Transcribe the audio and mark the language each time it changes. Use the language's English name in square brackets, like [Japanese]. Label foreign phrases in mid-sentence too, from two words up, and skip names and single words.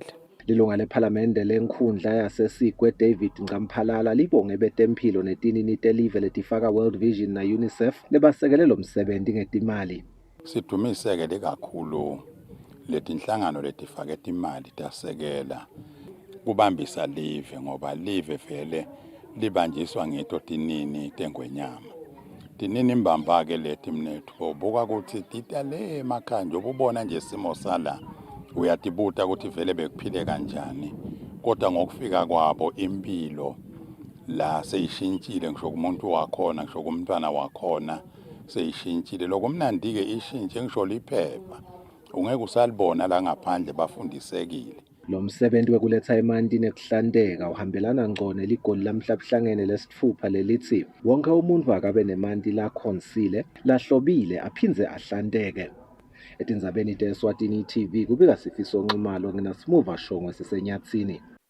[Swati] Lilunga lephalamende lenkhundla yaseSigwe David Ncamphalala libonge betempilo netinini telive letifaka World Vision na UNICEF lebasekele lo msebenzi ngetimali. Sidumiseke kakhulu letinhlangano letifake imali tasekela kubambisa live ngoba live vele libanjiswa ngito tinini tengwenyama. Tinini mbamba ke leti mnethu buka ukuthi titale emakhaya nje ubona nje isimo sala uyatibuta ukuthi vele bekuphile kanjani kodwa ngokufika kwabo impilo la seyishintshile ngisho kumuntu wakhona ngisho kumntwana wakhona seyishintshile lokumnandi ke ishintshe ngisho liphepha ungeke usalibona la ngaphandle bafundisekile. Lo msebenzi wekuletha emanti nekuhlanteka uhambelana ngco neligoli lamhlabuhlangene lesithupha lelithi wonke umuntu akabe nemanti lakhonsile lahlobile aphindze ahlanteke. Etindzabeni te-Eswatini TV kubika Sifiso Nxumalo nginasimuva Shongwe siseNyathini.